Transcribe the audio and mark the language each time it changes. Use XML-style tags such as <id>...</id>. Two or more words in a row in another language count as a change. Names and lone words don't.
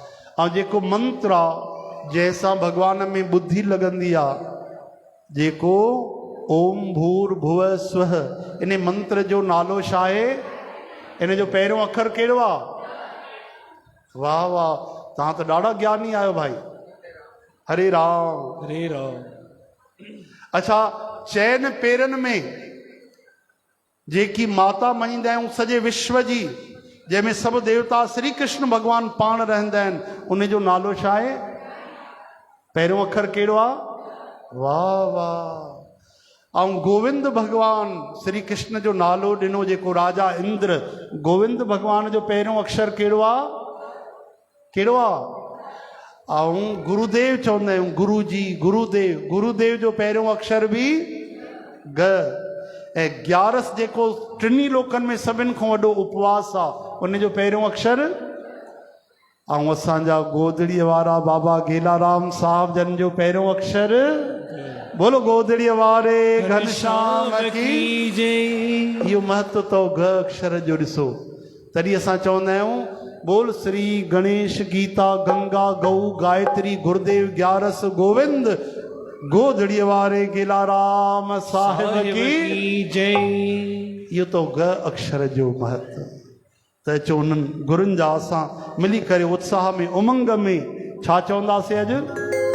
<sd>ऐं जेको मंत्र आहे जंहिंसां भॻवान में बुद्धि लॻंदी आहे, जेको</sd> <sa>ओम भूर भुव स्वह,</sa> <sd>इन मंत्र जो नालो छा आहे? इन जो पहिरियों अखर कहिड़ो आहे? वाह वाह, तव्हां त ॾाढा ज्ञानी आहियो भाई। हरे राम। हरे राम। अच्छा, चइनि पेरनि में जेकी माता मञींदा आहियूं सॼे विश्व जी, जंहिंमें सभु देवता श्री कृष्ण भॻवान पाण रहंदा आहिनि, उन जो नालो छा आहे? पहिरियों अखर कहिड़ो आहे? वाह वाह। ऐं गोविंद भगवान श्री कृष्ण जो नालो ॾिनो, जेको राजा इंद्र, गोविंद भगवान जो पहिरियों अक्षर कहिड़ो आहे? कहिड़ो आहे? ऐं गुरुदेव चवंदा आहियूं, गुरु जी, गुरुदेव, गुरुदेव जो पहिरियों अक्षर बि ग। ऐं 11 जेको टिनी लोकनि में सभिनि खां वॾो उपवास आहे, उन जो पहिरियों अक्षर। ऐं असांजा गोदड़ीअ वारा बाबा गेलाराम साहिब जन जो पहिरियों अक्षर।</sd> <hi>बोलो गोदड़ीअ वारे घनश्याम की जय।</hi> <sd>इहो महत्व तो ग अक्षर जो ॾिसो। तॾहिं असां चवंदा आहियूं,</sd> <hi>बोल श्री गणेश गीता गंगा गौ गायत्री गुरुदेव 11 गोविंद गोदड़ीअ वारे गेलाराम साहिब की जय।</hi> <sd>इहो तो ग अक्षर जो महत्व। त चो उन्हनि गुरुनि जा असां मिली करे उत्साह में उमंग में छा चवंदासीं अॼु?</sd>